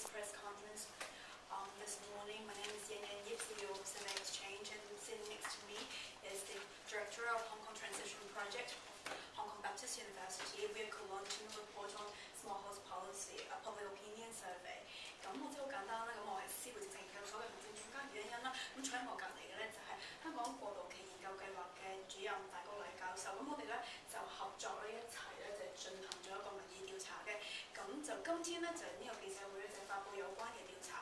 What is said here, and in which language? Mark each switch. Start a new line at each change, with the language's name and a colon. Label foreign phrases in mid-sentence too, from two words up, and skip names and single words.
English: press conference this morning. My name is Yan Yip, CEO of Civic Exchange, and sitting next to me is the Director of Hong Kong Transition Project of Hong Kong Baptist University. We are co-launching a report on small house policy, a public opinion survey.
Cantonese: 咁我真係好簡單啦，咁我係思匯直情研究所嘅行政總監原因啦。咁坐喺我隔離嘅咧就係香港過渡期研究計劃嘅主任大高禮教授。咁我哋咧就合作咧一齊咧就進行咗一個民意調查嘅。咁就今天咧就呢個記者會咧就發布有關嘅調查。